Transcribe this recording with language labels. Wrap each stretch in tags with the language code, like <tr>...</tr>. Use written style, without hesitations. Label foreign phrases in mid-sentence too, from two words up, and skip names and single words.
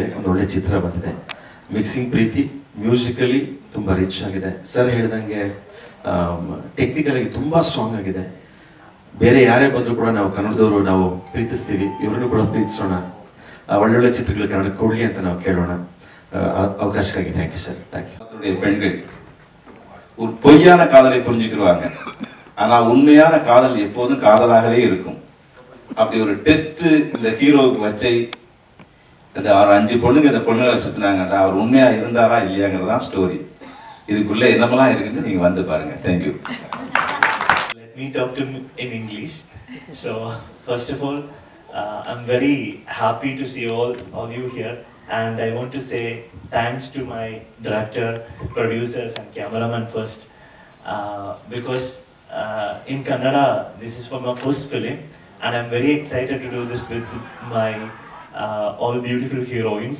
<kn>ಒಂದು ಒಳ್ಳೆ ಚಿತ್ರ ಬಂದಿದೆ. ಮಿಕ್ಸಿಂಗ್ ಪ್ರೀತಿ ಮ್ಯೂಸಿಕಲಿ ತುಂಬ ರಿಚ್ ಆಗಿದೆ. ಸರ್ ಹೇಳಿದಂಗೆ ಟೆಕ್ನಿಕಲಾಗಿ ತುಂಬ ಸ್ಟ್ರಾಂಗ್ ಆಗಿದೆ. ಬೇರೆ ಯಾರೇ ಬಂದರೂ ಕೂಡ ನಾವು ಕನ್ನಡದವರು ನಾವು ಪ್ರೀತಿಸ್ತೀವಿ, ಇವರನ್ನು ಕೂಡ ಪ್ರೀತಿಸೋಣ, ಒಳ್ಳೊಳ್ಳೆ ಚಿತ್ರಗಳು ಕನ್ನಡಕ್ಕೆ ಕೊಡಲಿ ಅಂತ ನಾವು ಕೇಳೋಣ.</kn> <en>ಅವಕಾಶಕ್ಕಾಗಿ thank you sir. thank you.</en> <ta>பெண்கள் ஒரு பொய்யான காதலை புரிஞ்சுக்கிடுவாங்க, ஆனால் உண்மையான காதல் எப்போதும் காதலாகவே இருக்கும். அப்படி ஒரு டெஸ்ட் இந்த ஹீரோவுக்கு வச்சை அந்த 5 பொண்ணுங்க இந்த பொண்ணுகளை சுற்றினாங்க. அவர் உண்மையா இருந்தாரா இல்லையாங்கிறதான் ஸ்டோரி. இதுக்குள்ள என்னமெல்லாம் இருக்குன்னு நீங்க வந்து பாருங்க. தேங்க்யூ.</ta> <en>Let me talk to in English. So first of all, I'm very happy to see all you here, and I want to say thanks to my director, producers, and cameraman first, because in Kannada this is for my first film, and I'm very excited to do this with my all beautiful heroines.</en>